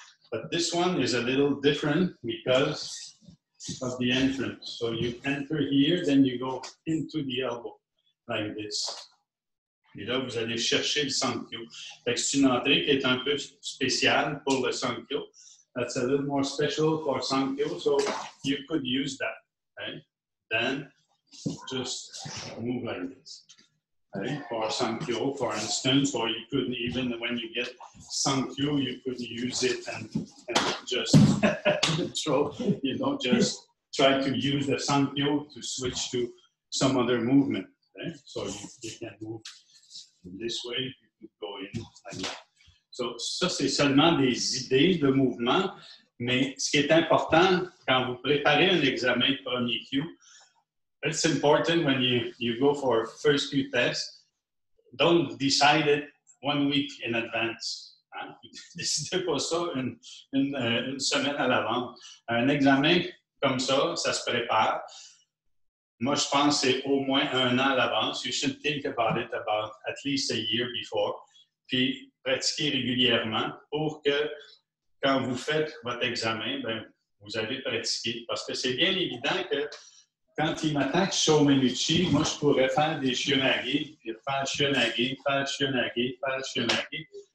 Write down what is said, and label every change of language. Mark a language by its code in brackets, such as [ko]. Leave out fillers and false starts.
[en] But this one is a little different because of the entrance. So you enter here, then you go into the elbow like this. [fr] Et là, vous allez chercher le Sankyo. C'est une entrée qui est un peu spéciale pour le Sankyo. [en] That's a little more special for Sankyo, so you could use that. Okay? Then just move like this. right? For Sankyo, for instance, or you could even, when you get Sankyo, you could use it and just throw, you know, just try to use the Sankyo to switch to some other movement. Right? So you can move this way, you could go in like that. [fr] So, ça, c'est seulement des idées de mouvement, mais ce qui est important quand vous préparez un examen de premier Q, [en] it's important when you go for first Q test, don't decide it 1 week in advance. [fr] Hein? Décidez pas ça une semaine à l'avance. Un examen comme ça se prépare. Moi, je pense que c'est au moins 1 an à l'avance. [en] You should think about it about at least a year before. [fr] Puis, pratiquer régulièrement pour que quand vous faites votre examen, ben, vous avez pratiqué. Parce que c'est bien évident que quand il m'attaque Shōmenuchi, moi, je pourrais faire des Shionage, puis faire Shionage, faire Shionage, faire Shionage.